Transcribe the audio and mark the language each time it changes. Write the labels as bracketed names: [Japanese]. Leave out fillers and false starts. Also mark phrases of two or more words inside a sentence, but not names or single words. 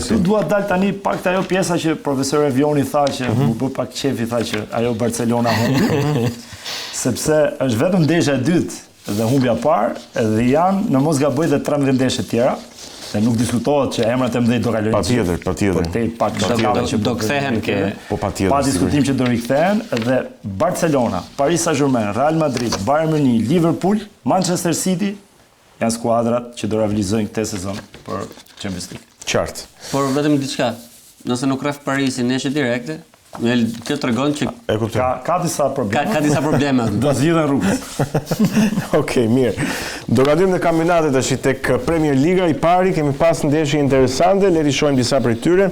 [Albanian] Këtu dua dal tani pak te ajo pjesa që profesor Evioni tha që u bë pak qefi, tha që ajo Barcelona humbi. Sepse është vetëm ndeshja e dytë dhe humbja e parë dhe janë në mos gaboj dhe 13 ndeshje tjera. Dhe nuk diskutohet që emrat e mëdhenj do kalojnë. Patjetër. Do kthehen pa diskutim që do rikthehen dhe Barcelona, Paris Saint-Germain, Real Madrid, Bayern Munich, Liverpool, Manchester City janë skuadrat që do realizojnë këtë sezon për Champions League. Qartë. Por vetëm diçka, nëse nuk rref Parisi ndeshje direkte, kjo tregon që ka disa probleme. Ka disa probleme. Do zgjidhen rrugës. Okej, mirë. Do gatim në kampionatet tash tek Premier Liga i pari, kemi pas ndeshje interesante, le të shohim disa prej tyre.